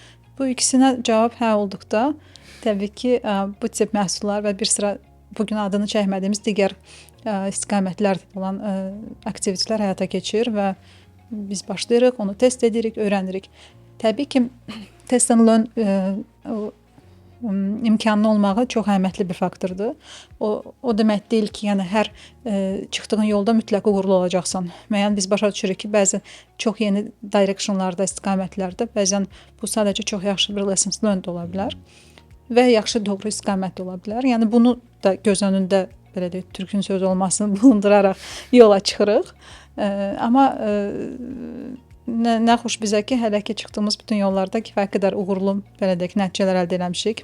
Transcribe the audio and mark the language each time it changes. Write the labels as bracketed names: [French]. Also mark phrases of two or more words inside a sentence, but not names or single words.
[Azerbaijani] Bu ikisinə cavab hə olduqda, təbii ki, bu tip məhsullar və bir sıra bugün adını çəkmədiyimiz digər istiqamətlər olan aktivitelər həyata keçir və biz başlayırıq, onu test edirik, öyrənirik. Təbii ki, [English] test and learn [Azerbaijani] imkanlı olmağı çox əhəmiyyətli bir faktordur. O demək deyil ki, yəni hər çıxdığın yolda mütləq uğurlu olacaqsan. Müəyyən biz başa düşürük ki, bəzi çox yeni directionlarda, istiqamətlərdə bəzən bu sadəcə çox yaxşı bir [English] lessons learned [Azerbaijani] ola bilər və yaxşı doğru istiqamət ola bilər. Yəni bunu da göz önündə belə deyək, türkün sözü olmasını bulunduraraq yola çıxırıq. Amma nə xoş bizə ki, hələ ki çıxdığımız bütün yollarda kifayət qədər uğurlu belə deyək nəticələr əldə etmişik.